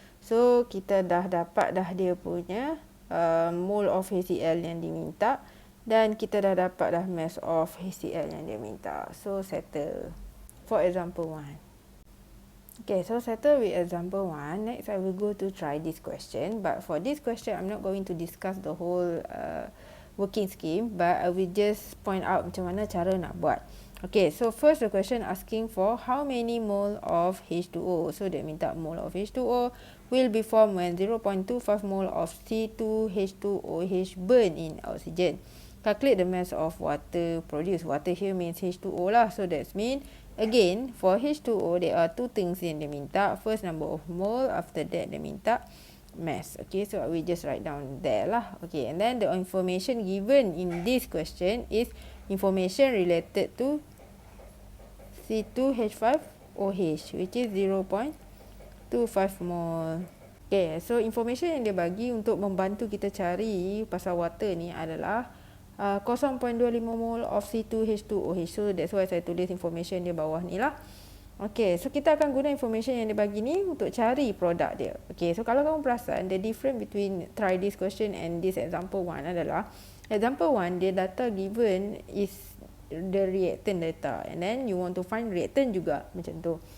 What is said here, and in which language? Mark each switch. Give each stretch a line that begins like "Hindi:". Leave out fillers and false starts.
Malay: So kita dah dapat dah dia punya mole of HCl yang diminta, dan kita dah dapat dah mass of HCl yang dia minta.
English: So settle for example 1. Okay, so settle with example 1. Next I will go to try this question, but for this question I'm not going to discuss the whole working scheme, but I will just point out
Malay: macam mana cara nak buat.
English: Okay, so first the question asking for how many mole of H2O. So
Malay: dia minta
English: mole of H2O will be formed when 0.25 mole of C2H2OH burn in oxygen. Calculate the mass of water produced. Water here means H2O lah. So that's mean again for H2O there are two things
Malay: yang dia minta.
English: First number of mole, after that
Malay: dia minta
English: mass. Okay, so I will just write down there lah. Okay, and then the information given in this question is information related to C2H5OH, which is 0.25 mole.
Malay: Okay, so information yang dia bagi untuk membantu kita cari pasal water ni adalah 0.25 mole of C2H2OH.
English: So that's why
Malay: saya tulis information dia bawah ni lah. Okay, so kita akan guna information yang dia bagi ni untuk cari produk dia.
English: Okay, so
Malay: kalau kamu perasan,
English: the difference between try this question and this example 1
Malay: adalah
English: example 1, dia data given is the reactant data, and then you want to find reactant
Malay: juga macam tu.